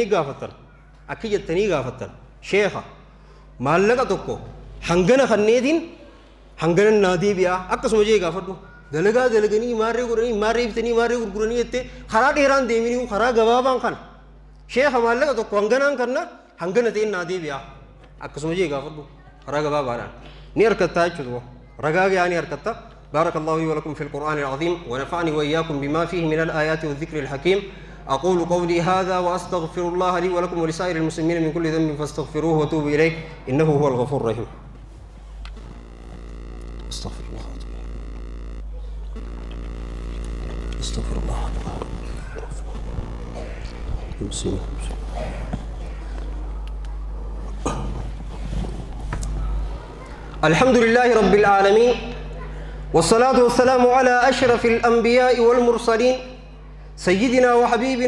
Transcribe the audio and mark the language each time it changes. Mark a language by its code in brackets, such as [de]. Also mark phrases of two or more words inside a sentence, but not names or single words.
[om] gaafattan akki jettanii gaafattan sheekha maallaqa tokko hangana kanneetiin hangana naa deebi'aa akkasuma jee gaafadhu dalagaa dalaganii maarree godhanii maarree bitanii maarree gurguranii jettee karaa dheeraan deemanii karaa gabaabaan kana sheekha maallaqa tokko hanganaan kanna hangana ta'een naa deebi'aa akkasuma jee gaafadhu karaa gabaabaadhaan ni harkattaa jechuudha ragaa gahaa ni harkatta [ar] بارك الله لي ولكم في القرآن العظيم ونفعني وإياكم بما فيه من الآيات والذكر الحكيم أقول قولي هذا وأستغفر الله لي ولكم ولسائر المسلمين من كل ذنب فاستغفروه وتوبوا إليه إنه هو الغفور الرحيم استغفر الله استغفر الله الحمد لله رب العالمين والصلاة والسلام على أشرف الأنبياء والمرسلين سيدنا وحبيبنا